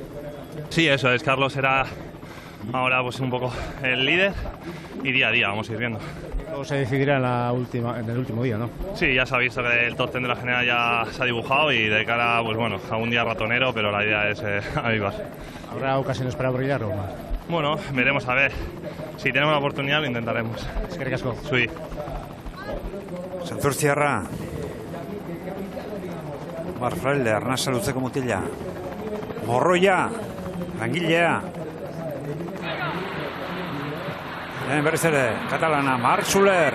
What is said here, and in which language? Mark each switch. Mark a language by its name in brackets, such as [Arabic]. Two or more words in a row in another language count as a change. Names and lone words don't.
[Spanish] Sí, eso es, Carlos será ahora pues un poco el líder y día a día vamos a ir viendo. Luego se decidirá en el último día, ¿no? Sí, ya se ha visto que el top 10 de la general ya se ha dibujado y de cara pues bueno, a un día ratonero, pero la idea es avivar. ¿Habrá ocasiones para brillar o más? Bueno, veremos a ver. Si tenemos la oportunidad lo intentaremos. [Basque] Eskerrik asko. [Spanish] Sí. [Basque] Santurtziarra. Marfrelde, arnasa luzeko mutila. Morroia, langilea. Berriz ere, katalana, Marc Schuller.